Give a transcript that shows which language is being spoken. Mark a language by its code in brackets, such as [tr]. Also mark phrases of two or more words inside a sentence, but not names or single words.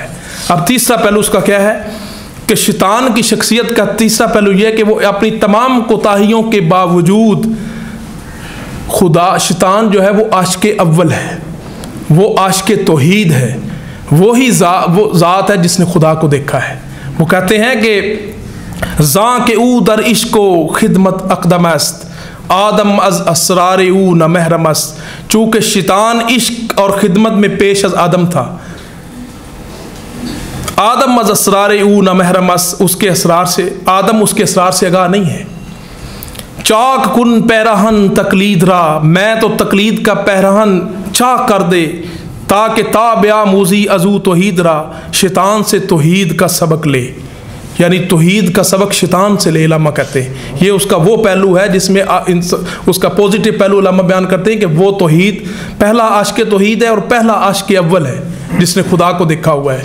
[ur] اب تیسرا پہلو اس کا کیا ہے کہ شیطان کی شخصیت کا تیسرا پہلو یہ ہے کہ وہ اپنی تمام کوتاہیوں کے باوجود شیطان جو ہے وہ عاشق اول ہے، وہ عاشق توحید ہے، وہی وہ ذات ہے جس نے خدا کو دیکھا ہے. وہ کہتے ہیں کہ [fa] زاں کے او در عشق و خدمت اقدم است آدم از اسرار او نہ محرم است. [ur] چونکہ شیطان عشق اور خدمت میں پیش از آدم تھا، [fa] آدم از اسرار او نہ محرم است. [ur] اس کے اسرار سے آدم اس کے اسرار سے آگاہ نہیں ہے. [fa] چاک کن پیراہن تقلید را، [ur] میں تو تقلید کا پیراہن چاک کر دے تاکہ [fa] تابع موزی ازو توحید را. [ur] شیطان سے توحید کا سبق لے، یعنی توحید کا سبق شیطان سے لے. علامہ کہتے ہیں یہ اس کا وہ پہلو ہے جس میں اس کا پوزیٹیو پہلو علامہ بیان کرتے ہیں کہ وہ توحید پہلا عاشق توحید ہے اور پہلا عاشق اول ہے جس نے خدا کو دیکھا ہوا ہے.